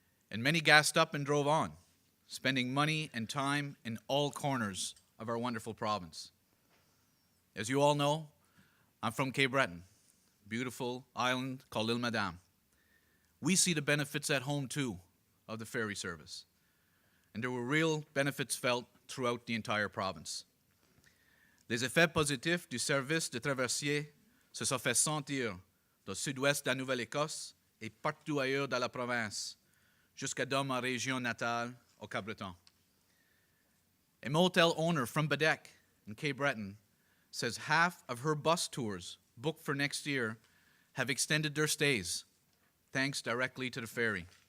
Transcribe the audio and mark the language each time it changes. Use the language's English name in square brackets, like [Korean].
[English] And many gassed up and drove on, spending money and time in all corners of our wonderful province. As you all know, I'm from Cape Breton, beautiful island called L'Île Madame. We see the benefits at home too of the ferry service, and there were real benefits felt throughout the entire province. [French] Les effets positifs du service de traversier se sont fait sentir dans le sud-ouest de la Nouvelle-Écosse et partout ailleurs dans la province, jusqu'à dans ma région natale, au Cap-Breton. [English] A motel owner from Badek in Cape Breton says half of her bus tours booked for next year have extended their stays, thanks directly to the ferry.